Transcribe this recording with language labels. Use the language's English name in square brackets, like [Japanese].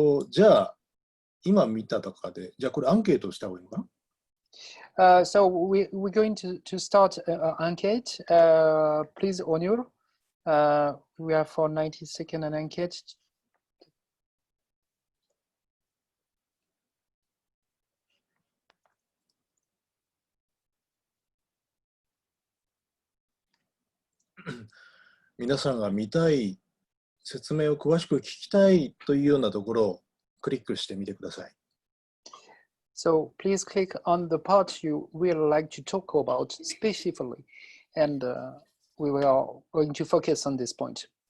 [Japanese] じゃあ、今見た中で、じゃあこれアンケートした方がいいのかな？ [English] So we're going to start an enquete. Please, Onur, we have for 90 seconds an enquete. [Japanese] 皆さんが見たい説明を詳しく聞きたいというようなところをクリックしてみてください。 [English] So please click on the part you will like to talk about specifically, and we are going to focus on this point.